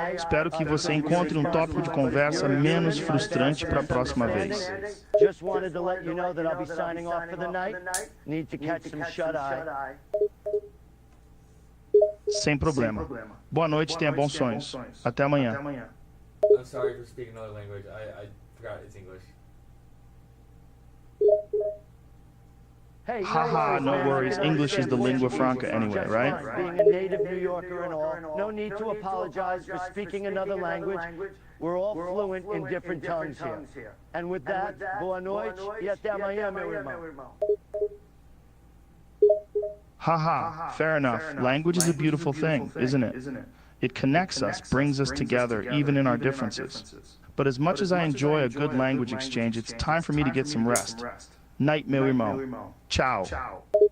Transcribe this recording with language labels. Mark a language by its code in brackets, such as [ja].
[pt] Espero que você encontre tópico de conversa menos frustrante para a próxima vez. [en] Just wanted to let you know that I'll be signing off for the night. Need to catch some shut-eye. [pt] Sem problema. Boa noite, tenha bons sonhos. Até amanhã. [en] I'm sorry for speaking another language. I forgot it's English. Hey, Haha, no worries. English is the lingua franca anyway, right? Being a native New Yorker and all, no need to apologize for speaking another language. We're all fluent in different tongues here. And with that, [pt] boa noite e até amanhã, meu irmão. [en] Haha, fair enough. Language is a beautiful thing, isn't it? It connects us, brings us together, even in our differences. But as much as I enjoy a good language exchange, it's time for me to get some rest. Night, [pt] meu irmão. [en] Ciao.